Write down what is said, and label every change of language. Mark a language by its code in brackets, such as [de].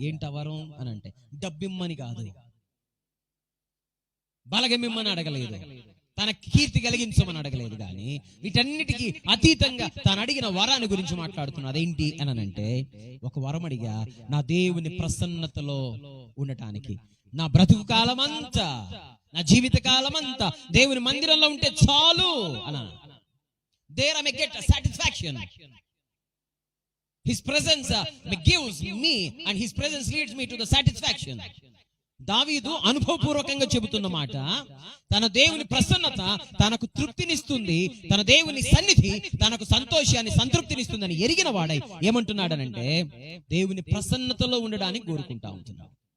[te] ఏంట వరం అని అంటే, డబ్బిమ్మని కాదు, బలగమిమ్మని అడగలేదు, తన కీర్తి కలిగించమని అడగలేదు, కానీ వీటన్నిటికీ అతీతంగా తాను అడిగిన వరాన్ని గురించి మాట్లాడుతున్నాడు. అదేంటి అని అంటే, ఒక వరం అడిగా, నా దేవుని ప్రసన్నతలో ఉండటానికి నా బ్రతుకు కాలమంతా, నా జీవిత కాలమంతా దేవుని మందిరంలో ఉంటే చాలు అన్న. [en] There I may get satisfaction. His presence gives me and his presence leads me to the satisfaction. [te] దావీదు అనుభవపూర్వకంగా చెబుతున్న మాట, తన దేవుని ప్రసన్నత తనకు తృప్తినిస్తుంది, తన దేవుని సన్నిధి తనకు సంతోషాన్ని, సంతృప్తినిస్తుందని ఎరిగిన వాడై ఏమంటున్నాడనంటే, దేవుని ప్రసన్నతలో ఉండడానికి కోరుకుంటా ఉంటున్నాడు.